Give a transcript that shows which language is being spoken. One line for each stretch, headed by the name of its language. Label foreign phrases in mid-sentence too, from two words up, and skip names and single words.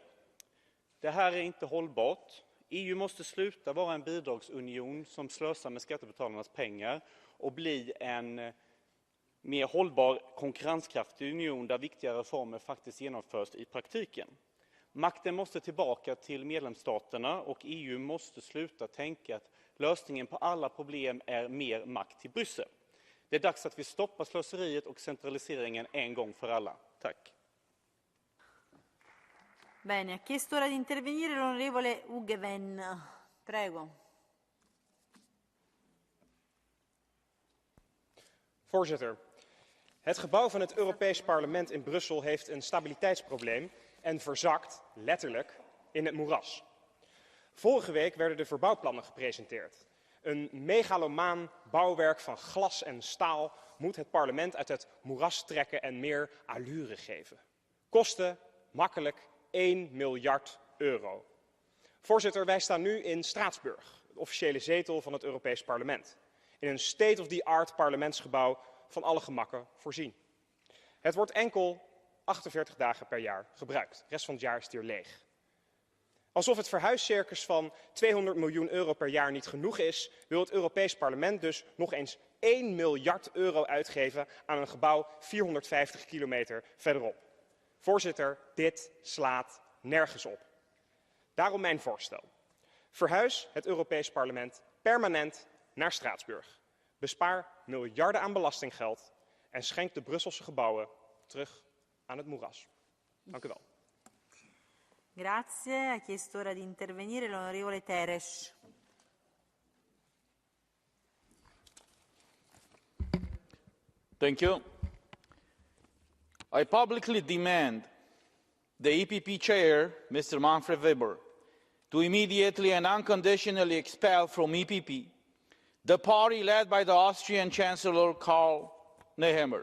Swedish: Det här är inte hållbart. EU måste sluta vara en bidragsunion som slösar med skattebetalarnas pengar och bli en mer hållbar konkurrenskraftig union där viktiga reformer faktiskt genomförs i praktiken. Makten måste tillbaka till medlemsstaterna och EU måste sluta tänka att lösningen på alla problem är mer makt till Bryssel. Det är dags att vi stoppar slöseriet och centraliseringen en gång för alla. Tack.
Italian: Bene, ha chiesto ora di intervenire l'onorevole Hugeven. Prego.
Dutch: Voorzitter, het gebouw van het Europees Parlement in Brussel heeft een stabiliteitsprobleem en verzakt, letterlijk, in het moeras. Vorige week werden de verbouwplannen gepresenteerd. Een megalomaan bouwwerk van glas en staal moet het parlement uit het moeras trekken en meer allure geven. Kosten, makkelijk, 1 miljard euro. Voorzitter, wij staan nu in Straatsburg, de officiële zetel van het Europees Parlement. In een
English: state-of-the-art
Dutch: parlementsgebouw van alle gemakken voorzien. Het wordt enkel 48 dagen per jaar gebruikt. De rest van het jaar is het hier leeg. Alsof het verhuiscircus van 200 miljoen euro per jaar niet genoeg is, wil het Europees Parlement dus nog eens 1 miljard euro uitgeven aan een gebouw 450 kilometer verderop. Voorzitter, dit slaat nergens op. Daarom mijn voorstel. Verhuis het Europees Parlement permanent naar Straatsburg. Bespaar miljarden aan belastinggeld en schenk de Brusselse gebouwen terug aan het moeras. Dank u wel.
Italian: Grazie. Ha chiesto ora di intervenire l'onorevole Teres.
English: Thank you. I publicly demand the EPP chair, Mr. Manfred Weber, to immediately and unconditionally expel from EPP the party led by the Austrian Chancellor Karl Nehammer.